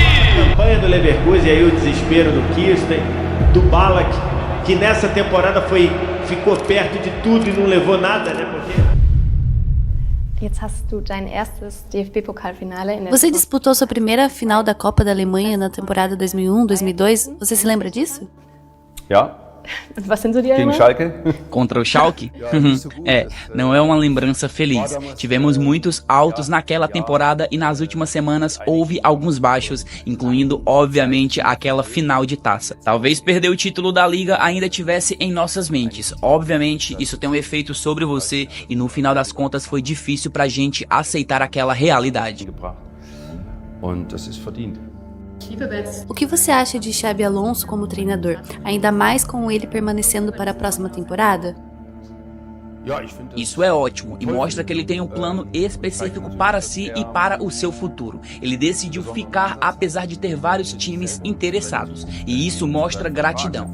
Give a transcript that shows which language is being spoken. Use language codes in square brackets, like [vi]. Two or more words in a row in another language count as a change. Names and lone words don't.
[pt] A campanha do Leverkusen e aí o desespero do Kirsten, do Ballack, que nessa temporada ficou perto de tudo e não levou nada, né? Você disputou sua primeira final da Copa da Alemanha na temporada 2001-2002? Você se lembra disso? [de] Ja. Gegen Schalke? [pt] Contra o Schalke? Não é uma lembrança feliz. Tivemos muitos altos naquela temporada e nas últimas semanas houve alguns baixos, incluindo, obviamente, aquela final de taça. Talvez perder o título da Liga ainda tivesse em nossas mentes. Obviamente, isso tem um efeito sobre você e no final das contas foi difícil pra gente aceitar aquela realidade. [de] Und das ist verdient. [pt] O que você acha de Xabi Alonso como treinador, ainda mais com ele permanecendo para a próxima temporada? Isso é ótimo e mostra que ele tem um plano específico para si e para o seu futuro. Ele decidiu ficar apesar de ter vários times interessados e isso mostra gratidão.